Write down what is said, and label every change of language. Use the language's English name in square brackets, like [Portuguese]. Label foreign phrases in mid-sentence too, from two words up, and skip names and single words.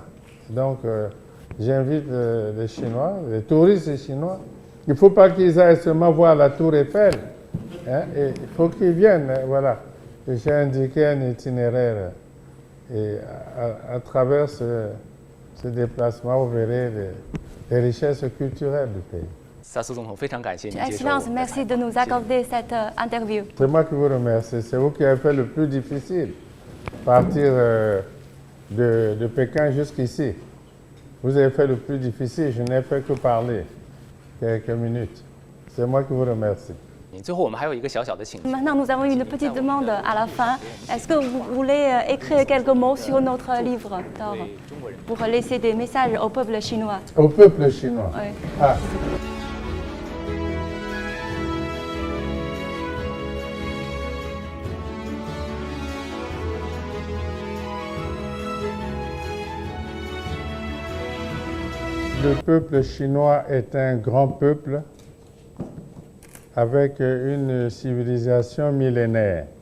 [French] Donc j'invite les Chinois, les touristes chinois. Il ne faut pas qu'ils aillent seulement voir la tour Eiffel. Hein, et il faut qu'ils viennent, voilà. J'ai indiqué un itinéraire. Et à travers ce déplacement, vous verrez les richesses culturelles du pays. [Chinese] 萨苏总统，非常感谢您接受我 [French] Excellence, [Chinese] 们的 [French] merci [Chinese] 采 [French] de [Chinese] 访 [French] nous accorder cette interview. C'est moi qui vous remercie. C'est vous qui avez fait le plus difficile. Partir de Pékin jusqu'ici. Vous avez fait le plus difficile. Je n'ai fait que parler quelques minutes. C'est moi qui vous remercie. [Chinese] 最后，我们还有一个小小的请求。 [French] Maintenant, nous avons une petite demande à la fin. Est-ce que vous voulez écrire quelques mots sur notre livre d'or pour laisser des messages au peuple chinois? Au peuple chinois. Oui. Ah. Le peuple chinois est un grand peuple avec une civilisation millénaire.